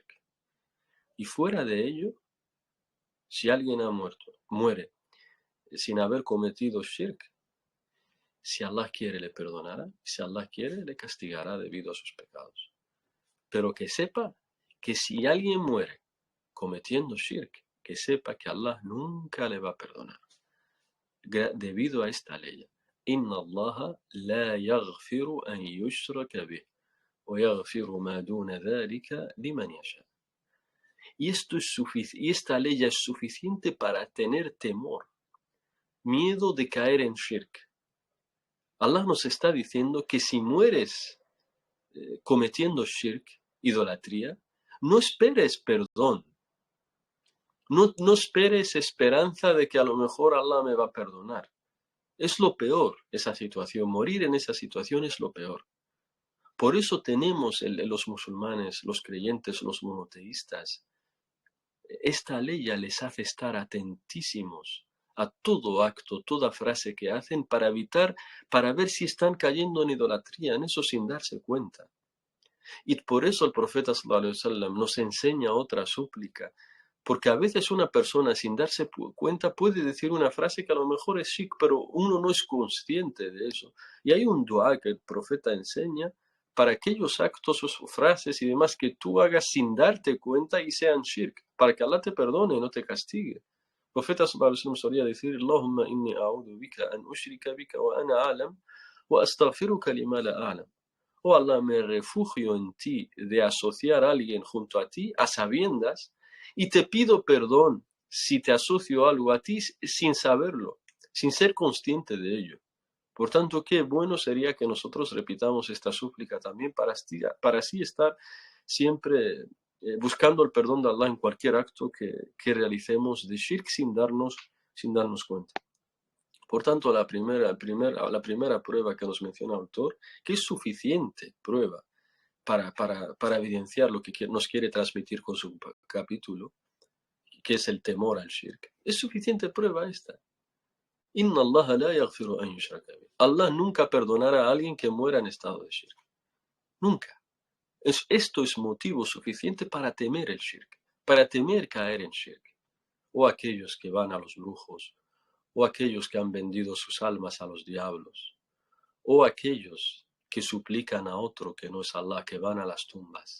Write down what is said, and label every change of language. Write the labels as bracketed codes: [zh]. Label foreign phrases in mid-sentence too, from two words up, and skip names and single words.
[es] Y fuera de ello, si alguien muere sin haber cometido shirk, si Allah quiere le perdonará, si Allah quiere le castigará debido a sus pecados. Pero que sepa que si alguien muere cometiendo shirk, que sepa que Allah nunca le va a perdonar, debido a esta ley. [ar] إن الله لا يغفر أن يشرك به ويغفر ما دون ذلك لمن يشاء. [es] Y esta ley es suficiente para tener temor, miedo de caer en shirk. Allah nos está diciendo que si mueres cometiendo shirk, idolatría, no esperes perdón. No esperes esperanza de que a lo mejor Allah me va a perdonar. Es lo peor esa situación. Morir en esa situación es lo peor. Por eso tenemos los musulmanes, los creyentes, los monoteístas, esta ley ya les hace estar atentísimos a todo acto, toda frase que hacen para ver si están cayendo en idolatría, en eso sin darse cuenta. Y por eso el profeta [ar] صلى الله عليه وسلم [es] nos enseña otra súplica Porque a veces una persona sin darse cuenta puede decir una frase que a lo mejor es shirk, pero uno no es consciente de eso. Y hay un dua que el profeta enseña para aquellos actos o frases y demás que tú hagas sin darte cuenta y sean shirk, para que Allah te perdone y no te castigue. El profeta [ar] صلى الله عليه وسلم [es] solía decir: [ar] اللهم إني أعوذ بك أن أشرك بك وأنا أعلم وأستغفرك لما لا أعلم. [es] Oh Allah, me refugio en ti de asociar a alguien junto a ti a sabiendas, y te pido perdón si te asocio algo a ti sin saberlo, sin ser consciente de ello. Por tanto, qué bueno sería que nosotros repitamos esta súplica también para así estar siempre buscando el perdón de Allah en cualquier acto que realicemos de shirk sin darnos cuenta. Por tanto, la primera prueba que nos menciona el autor, que es suficiente prueba para evidenciar lo que nos quiere transmitir con su capítulo, que es el temor al shirk. Es suficiente prueba esta. [ar] إن الله لا يغفر أن يشرك به. [es] Allah nunca perdonará a alguien que muera en estado de shirk. Nunca. Esto es motivo suficiente para temer el shirk, para temer caer en shirk. O aquellos que van a los brujos, o aquellos que han vendido sus almas a los diablos, o aquellos que suplican a otro que no es Allah, que van a las tumbas.